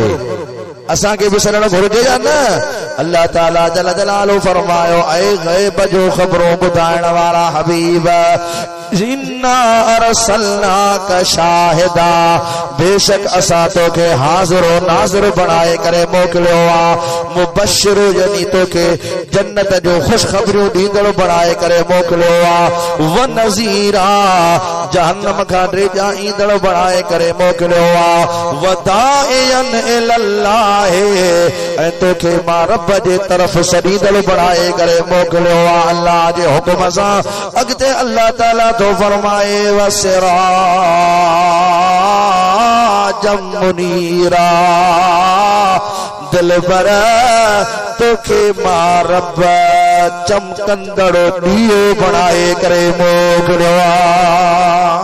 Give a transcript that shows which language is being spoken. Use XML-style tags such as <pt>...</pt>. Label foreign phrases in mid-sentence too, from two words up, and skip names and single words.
<sd>असांखे बि सॾणु घुरिजे या न? अल्लाह ताला</sd> <ar>جل جلاله</ar> <sd>फरमायो, ऐ ग़ैब जो ख़बरों ॿुधाइण वारा हबीब,</sd> <ar>إنا أرسلناك شاهدا,</ar> <sd>बेशक असां तोखे हाज़िरो नाज़िर बणाए करे मोकिलियो आहे। मुबश्शिर यानी तोखे जन्नत जो ख़ुशख़बरियूं ॾींदड़ बणाए करे मोकिलियो आहे।</sd> <ar>ونذيرا,</ar> <sd>जहन्नम खां ड्रेजा ईंदड़ बणाए करे मोकिलियो आहे।</sd> <ar>وداعيا إلى الله,</ar> <sd>ऐं तोखे मां रब जे तरफ़ सॾींदड़ बणाए करे मोकिलियो आहे। अल्लाह जे हुकुम सां अॻिते अल्लाह ताला तो फरमाए,</sd> <ar>وسراجا منيرا,</ar> <sd>दिलबर तोखे मां रब चमकंदड़ ॾीओ बणाए करे मोकिलियो आहे।</sd>